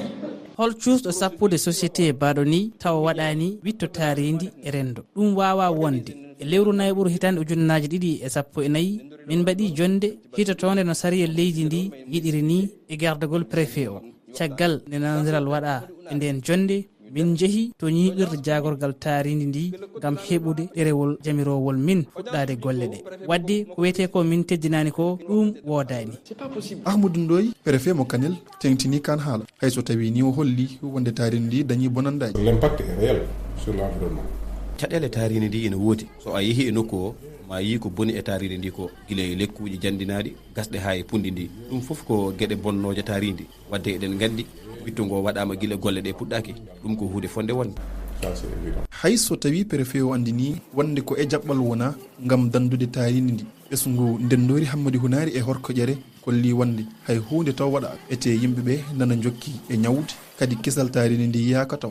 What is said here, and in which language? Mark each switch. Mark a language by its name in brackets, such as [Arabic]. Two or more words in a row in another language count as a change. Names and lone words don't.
[Fula] hol cuusɗo sappude société baɗo ni tawa waɗani witto taaridi e rendo ɗum wawa wonde e lewru nayɓuru hitande ujunnaje 2014 min mbaɗi jonde hitotonde no sariya leydi ndi yiɗiri ni e gardagol préfet o caggal nde nandiral waɗa e nden jonde min jeehi to ñiiɓirde jagorgal taaridi ndi gam heɓude ɗerewol jamirowol min fuɗɗade golle ɗe wadde ko wiyete ko min teddinani ko ɗum wodani. Ahmadou Ndoye préfet mo Kanel tengtini kan haala hayso tawi ni o holli wonde taaridi ndi dañi bonandaji. [French] L'impact est réel sur l'environnement. [Fula] caɗele taaridi ndi ene woodi so a yeehi e nokku o ma yi ko boni e taaridi ndi ko gila e lekkuji jandinaɗi gasɗe ha e pundi ndi ɗum foof ko gueɗe bonnoje taaridi wadde eɗen gandi witto ngo waɗama gila golle ɗe puɗɗaki ɗum ko hunde fonde wonde. hay so tawi préfet o andini wonde ko e jaɓɓal wona gam dandude taaridi ndi ɓesgu ndendori Hammadi Hunari e Horko Ƴere kolli wonde hay hunde taw waɗa ete yimɓeɓe nana jokki e ñawde kadi kisal taaridi ndi yaaka taw.